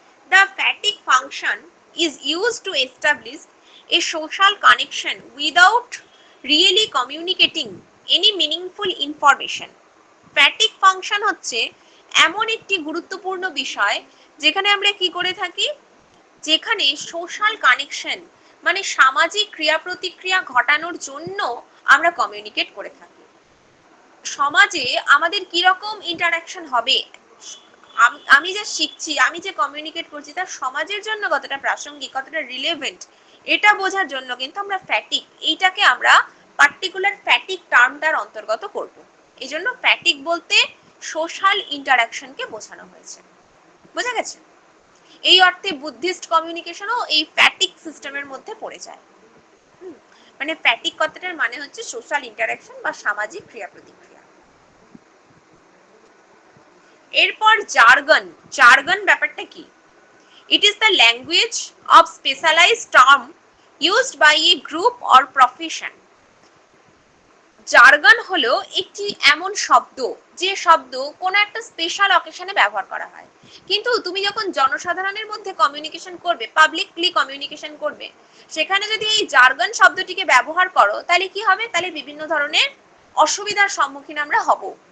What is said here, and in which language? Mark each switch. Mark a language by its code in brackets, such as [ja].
[en] The fatigue function is used to establish a social connection without really communicating any meaningful information. [bn] Fatigue function হচ্ছে এমন একটি গুরুত্বপূর্ণ বিষয় যেখানে আমরা কি করে থাকি, যেখানে সোশ্যাল কানেকশন মানে সামাজিক ক্রিয়া প্রতিক্রিয়া ঘটানোর জন্য আমরা কমিউনিকেট করে থাকি। সমাজে আমাদের কি রকম ইন্টারঅ্যাকশন হবে, আমি যে শিখছি, আমি যে কমিউনিকেট করছি, তার সমাজের জন্য কতটা প্রাসঙ্গিক, কতটা রিলেভেন্ট, এটা বোঝার জন্য কিন্তু আমরা ফ্যাটিক, এইটাকে আমরা পার্টিকুলার ফ্যাটিক টার্মটার অন্তর্গত করব। এই জন্য ফ্যাটিক বলতে সোশ্যাল ইন্টারঅ্যাকশনকে বোঝানো হয়েছে, বোঝা গেছে? এই অর্থে বুদ্ধিস্ট কমিউনিকেশনও এই ফ্যাটিক সিস্টেমের মধ্যে পড়ে যায়। মানে ফ্যাটিক কথাটার মানে হচ্ছে সোশ্যাল ইন্টারঅ্যাকশন বা সামাজিক ক্রিয়া প্রতিক্রিয়া। এরপর জার্গন। জার্গন ব্যাপারটা কি? [en] It is the language of specialized term used by a group or profession. [bn] Jargon হলো একটি এমন শব্দ, যে শব্দ কোনো একটা স্পেশাল অকেশনে ব্যবহার করা হয়, কিন্তু তুমি যখন জনসাধারণের মধ্যে কমিউনিকেশন করবে, পাবলিকলি কমিউনিকেশন করবে, সেখানে যদি এই জার্গন শব্দটিকে ব্যবহার করো তাহলে কি হবে, তাহলে বিভিন্ন ধরনের অসুবিধার সম্মুখীন আমরা হব।